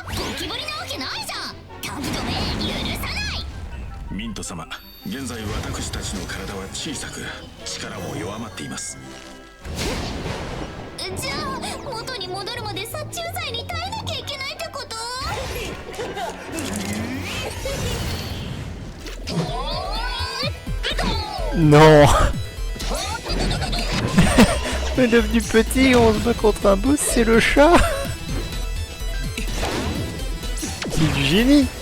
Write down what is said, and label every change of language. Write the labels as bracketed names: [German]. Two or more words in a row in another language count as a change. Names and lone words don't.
[Japanese] ゴキブリなわけないじゃん。タギドめ、許さない。ミント様、現在私たちの体は小さく力も弱まっています。じゃあ元に戻るまで殺虫剤に耐えなきゃいけないってこと？ [French] Non. On est devenu petit, on se bat contre un boss, c'est le chat. C'est du génie.